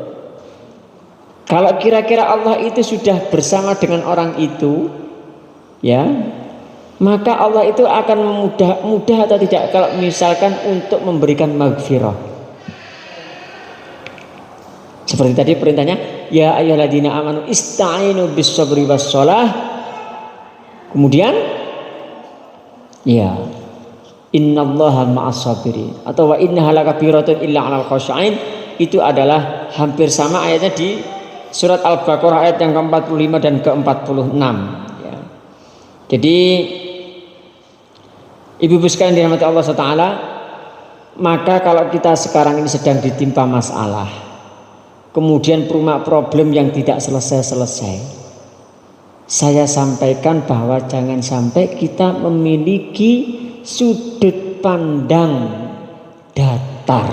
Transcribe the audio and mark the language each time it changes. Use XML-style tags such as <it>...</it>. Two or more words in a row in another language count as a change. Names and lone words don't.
<id>Kalau kira-kira Allah itu sudah bersama dengan orang itu, ya, maka Allah itu akan mudah atau tidak kalau misalkan untuk memberikan maghfirah. Seperti tadi perintahnya,</id> <ar>يا أيها الذين آمنوا استعينوا بالصبر والصلاة.</ar> <id>Kemudian ya</id> <ar>إن الله مع الصابرين atau وإنها لكبيرة إلا على الخاشعين,</ar> <id>itu adalah hampir sama ayatnya di surat Al-Baqarah ayat yang ke-45 dan ke-46 ya. Jadi ibu-ibu sekalian dirahmati Allah SWT, maka kalau kita sekarang ini sedang ditimpa masalah, kemudian problem yang tidak selesai-selesai, saya sampaikan bahwa jangan sampai kita memiliki sudut pandang datar.</id>